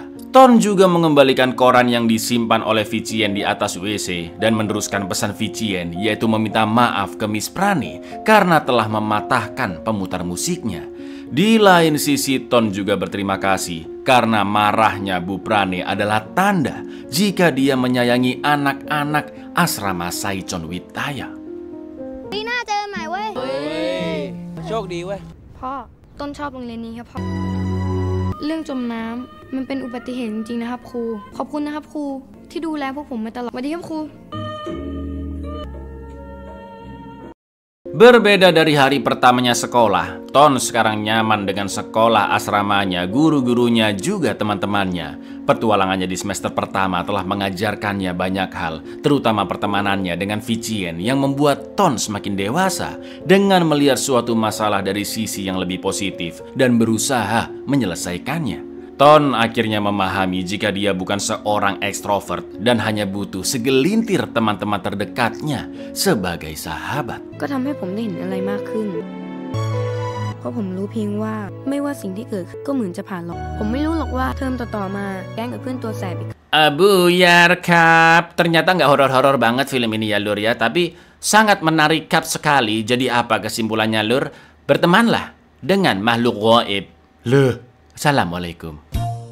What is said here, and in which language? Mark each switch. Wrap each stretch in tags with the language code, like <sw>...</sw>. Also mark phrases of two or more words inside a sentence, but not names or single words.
<id>Ton juga mengembalikan koran yang disimpan oleh Vicien di atas WC dan meneruskan pesan Vicien, yaitu meminta maaf ke Miss Prane karena telah mematahkan pemutar musiknya. Di lain sisi, Ton juga berterima kasih karena marahnya Bu Prane adalah tanda jika dia menyayangi anak-anak asrama Saichon Witaya.</id> <th>ปีหน้าเจอใหม่เว้ย โชคดีเว้ย พ่อ ต้นชอบโรงเรียนนี้ครับพ่อ เรื่องจมน้ำมันเป็นอุบัติเหตุจริงๆนะครับครู ขอบคุณนะครับครูที่ดูแลพวกผมมาตลอดสวัสดีครับครู</th> <id>Berbeda dari hari pertamanya sekolah, Ton sekarang nyaman dengan sekolah asramanya, guru-gurunya, juga teman-temannya. Petualangannya di semester pertama telah mengajarkannya banyak hal, terutama pertemanannya dengan Vicien yang membuat Ton semakin dewasa dengan melihat suatu masalah dari sisi yang lebih positif dan berusaha menyelesaikannya. Ton akhirnya memahami jika dia bukan seorang ekstrovert dan hanya butuh segelintir teman-teman terdekatnya sebagai sahabat.</id> <th>ก็ทำให้ผมได้เห็นอะไรมากขึ้น เพราะผมรู้เพียงว่าไม่ว่าสิ่งที่เกิดขึ้นก็เหมือนจะผ่านหรอก ผมไม่รู้หรอกว่าเทอมต่อๆมาแก๊งกับเพื่อนตัวแสบอีก</th> <id>Buyar Kap, ternyata nggak horor-horor banget film ini ya Lur ya, tapi sangat menarik Kap sekali. Jadi apa kesimpulannya Lur? Bertemanlah dengan makhluk gaib. Loh, assalamualaikum.</id>